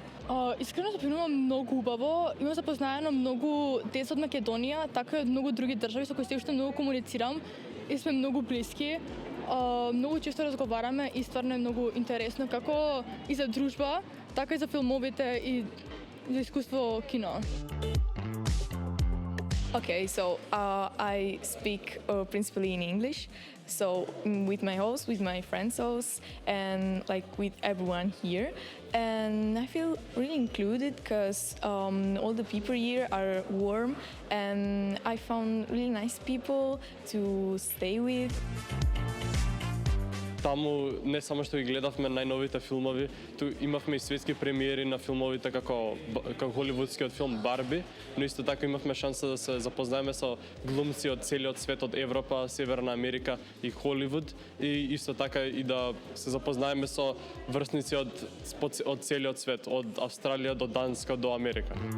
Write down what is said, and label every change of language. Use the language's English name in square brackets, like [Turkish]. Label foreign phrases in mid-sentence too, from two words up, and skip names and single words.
[Macedonian] Искрено запомнувам многу убаво. Имам запознаено многу деца од Македонија, така и од многу други држави со кои се уште многу комуницирам и сме многу блиски. Многу често разговараме и стварно е многу интересно како и за дружба, така и за филмовите и за искуство кино. [English] Okay, so I speak principally in English. So with my host, with my friends' host, and like with everyone here, and I feel really included because all the people here are warm, and I found really nice people to stay with. [Macedonian] Таму не само што ги гледавме најновите филмови, ту имавме и светски премиери на филмовите како холивудскиот филм Барби, но исто така имавме шанса да се запознаеме со глумци од целиот свет, од Европа, Северна Америка и Холивуд, и исто така и да се запознаеме со врсници од целиот свет, од Австралија до Данска до Америка.